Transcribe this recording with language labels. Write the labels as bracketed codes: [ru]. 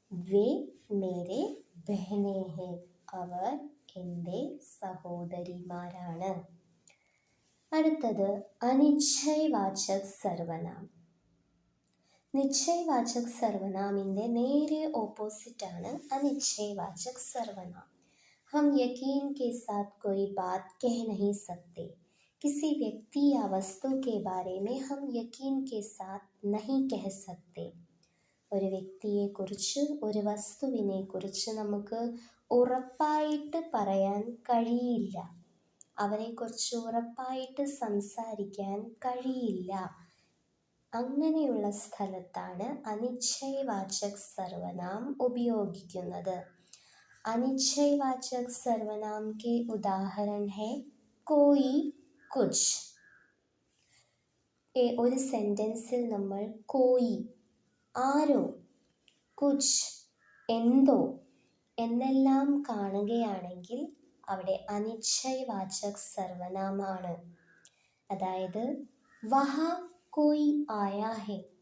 [hi] വേ മേരെ ബഹനെ ഹെ. [ml] അവർ എൻ്റെ സഹോദരിമാരാണ്. അടുത്തത് അനിശ്ചയവാചക് സർവനാം. നിശ്ചയവാചക് സർവനാമിൻ്റെ നേരെ ഓപ്പോസിറ്റാണ് അനിശ്ചയവാചക് സർവനാം. [hi] हम यकीन के साथ कोई बात कह नहीं सकते. किसी व्यक्ति या वस्तु के बारे में हम यकीन के साथ नहीं कह सकते. [ml] ഒരു വ്യക്തിയെക്കുറിച്ച് ഒരു വസ്തുവിനെക്കുറിച്ച് നമുക്ക് ഉറപ്പായിട്ട് പറയാൻ കഴിയില്ല. അവരെക്കുറിച്ച് ഉറപ്പായിട്ട് സംസാരിക്കാൻ കഴിയില്ല. അങ്ങനെയുള്ള സ്ഥലത്താണ് അനിശ്ചയവാചക് സർവനാം ഉപയോഗിക്കുന്നത്. [hi] അനിശ്ചയവാചക് സർവനാം के ഉദാഹरण है कोई कुछ. [ml] ഒരു സെൻറ്റൻസിൽ നമ്മൾ കോയി ആരോ, കുച്ച് എന്തോ എന്നെല്ലാം കാണുകയാണെങ്കിൽ അവിടെ അനിശ്ചയവാചക് സർവനാമാണ്. അതായത് [hi] വഹ കോയി ആയാ ഹെ.